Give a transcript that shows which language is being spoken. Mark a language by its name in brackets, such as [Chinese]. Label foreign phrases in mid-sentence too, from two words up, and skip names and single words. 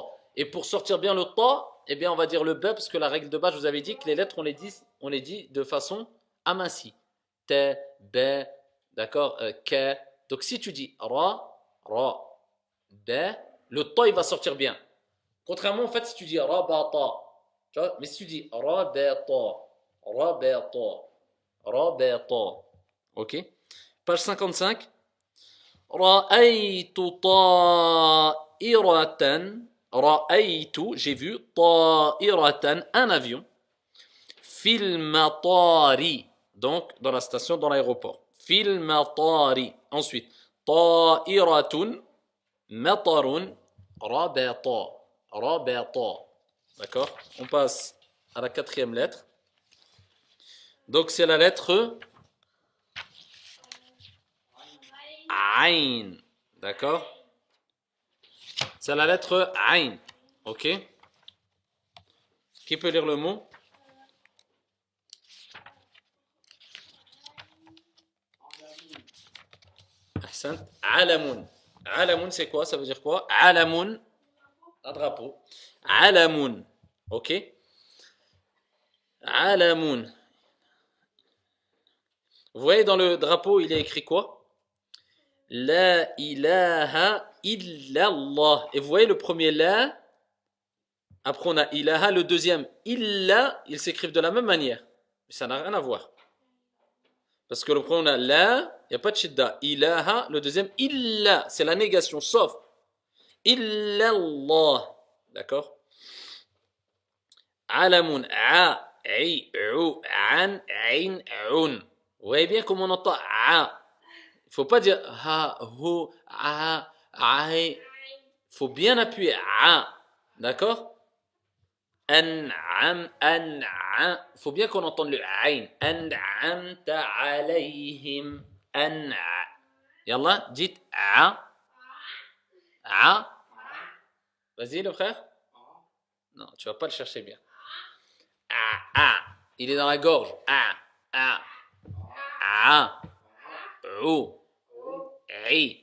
[French] Et pour sortir bien le ta, eh bien, on va dire le ba, parce que la règle de base, je vous avais dit que les lettres, on les dit de façon amincie. T, b, d'accord? K. Donc, si tu dis ra, b, le ta, il va sortir bien. Contrairement, en fait, si tu dis rabata, tu vois, mais si tu dis rabata, ok? [Arabic] Page 55. رأيت طائرة. [French] Ra'aytu, j'ai vu, ta'iratan, un avion. [Arabic] في المطر. [French] Donc, dans la station, dans l'aéroport. [Arabic] في المطر. Ensuite, طائرة، مطر، ربط. [French] D'accord? On passe à la quatrième lettre. Donc, c'est la lettre Ain. D'accord? C'est la lettre Ain. Ok? Qui peut lire le mot? Ahsant. Alamun. Alamun, c'est quoi? Ça veut dire quoi? Alamun. Un drapeau. Alamun. Ok? Alamun. Vous voyez dans le drapeau, il est écrit quoi? [Arabic] لا إله إلا الله. [French] Et vous voyez le premier la. Après on a ilaha. Le deuxième illa. Ils s'écrivent de la même manière. Mais ça n'a rien à voir. Parce que le premier on a la. Il n'y a pas de shidda. Ilaha. Le deuxième illa. C'est la négation. Sauf. Illallah. D'accord? Alamun. A. I. U. An. Ain. Un. Vous voyez bien comment on entend a. Il ne faut pas dire ha, hu, a, aï. Il faut bien appuyer a. D'accord? [Arabic] أنعم، أنعم. [French] Il faut bien qu'on entende le aïn. [Arabic] أنعمت عليهم. أنع. [French] Yallah, dites a. A. Vas-y, le frère. Non, tu ne vas pas le chercher bien. A. Il est dans la gorge. A. Ou. I.